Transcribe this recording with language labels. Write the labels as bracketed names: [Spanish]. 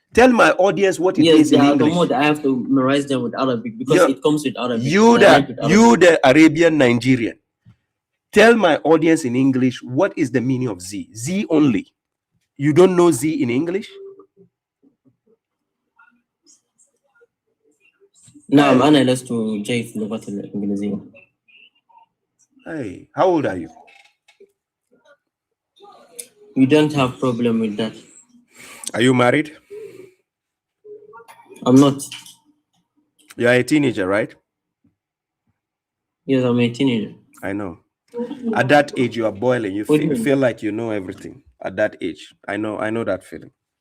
[English] Tell my audience what it means in English. I have to memorize them with Arabic because it comes with Arabic. You the Arabian Nigerian. Tell my audience in English what is the meaning of Z. Z only. You don't know Z in English? [Arabic] نعم أنا لست جيد في اللغة الإنجليزية. [English] Hey, how old are you? You don't have problem with that. Are you married? I'm not. You are a teenager, right? Yes, I'm a teenager. I know. At that age, you are boiling. You feel like you know everything. At that age, I know that feeling.